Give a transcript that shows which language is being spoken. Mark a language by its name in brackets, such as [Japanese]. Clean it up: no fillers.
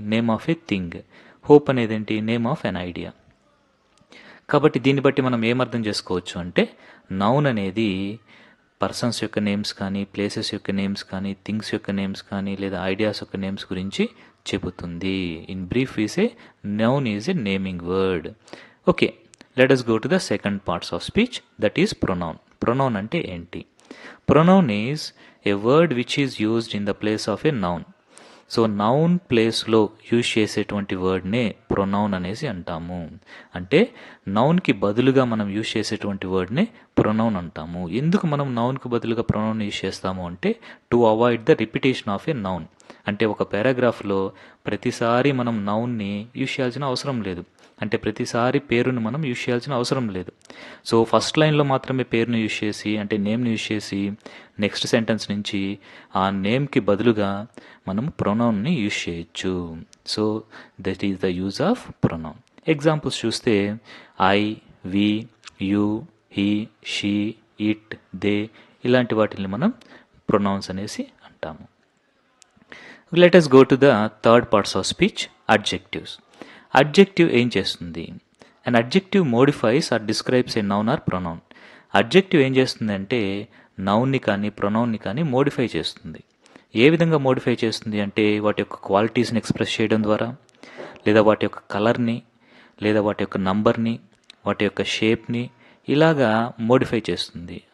[English] Name of a thing. [Telugu] Hope అనేది ఏంటి? [English] Name of an idea. [Telugu] కాబట్టి దీన్ని బట్టి మనం ఏమర్థం చేసుకోవచ్చు అంటే నౌన్ అనేది పర్సన్స్ యొక్క నేమ్స్ కానీ, ప్లేసెస్ యొక్క నేమ్స్ కానీ, థింగ్స్ యొక్క నేమ్స్ కానీ, లేదా ఐడియాస్ యొక్క నేమ్స్ గురించి చెబుతుంది. [English] In brief is a noun is a naming word. Okay, let us go to the second parts of speech, that is pronoun. [Telugu] Pronoun అంటే ఏంటి? [English] Pronoun is a word which is used in the place of a noun. [Telugu] So noun ప్లేస్లో use చేసేటువంటి వర్డ్నే pronoun అనేసి అంటాము. అంటే నౌన్కి బదులుగా మనం use చేసేటువంటి వర్డ్నే ప్రొనౌన్ అంటాము. ఎందుకు మనం నౌన్కి బదులుగా ప్రొనౌన్ యూజ్ చేస్తాము అంటే [English] To avoid the repetition of a noun. [Telugu] అంటే ఒక పారాగ్రాఫ్లో ప్రతిసారి మనం నౌన్ని యూజ్ చేయాల్సిన అవసరం లేదు. అంటే ప్రతిసారి పేరును మనం యూజ్ చేయాల్సిన అవసరం లేదు. సో ఫస్ట్ లైన్లో మాత్రమే పేరును యూజ్ చేసి, అంటే నేమ్ని యూజ్ చేసి నెక్స్ట్ సెంటెన్స్ నుంచి ఆ నేమ్కి బదులుగా మనం ప్రొనౌన్ని యూజ్ చేయొచ్చు. [English] So that is the use of pronoun. Examples చూస్తే I, we, you, he, she, it, they [Telugu] ఇలాంటి వాటిని మనం ప్రొనౌన్స్ అనేసి అంటాము. [English] Let us go to the third parts of speech, adjectives. [Telugu] Adjective ఏం చేస్తుంది? [English] And adjective modifies or describes a noun or pronoun. [Telugu] Adjective ఏం చేస్తుంది అంటే నౌన్ని కానీ ప్రొనౌన్ని కానీ మోడిఫై చేస్తుంది. ఏ విధంగా మోడిఫై చేస్తుంది అంటే వాటి యొక్క క్వాలిటీస్ని ఎక్స్ప్రెస్ చేయడం ద్వారా, లేదా వాటి యొక్క కలర్ని, లేదా వాటి యొక్క నంబర్ని, వాటి యొక్క షేప్ని ఇలాగా మోడిఫై చేస్తుంది.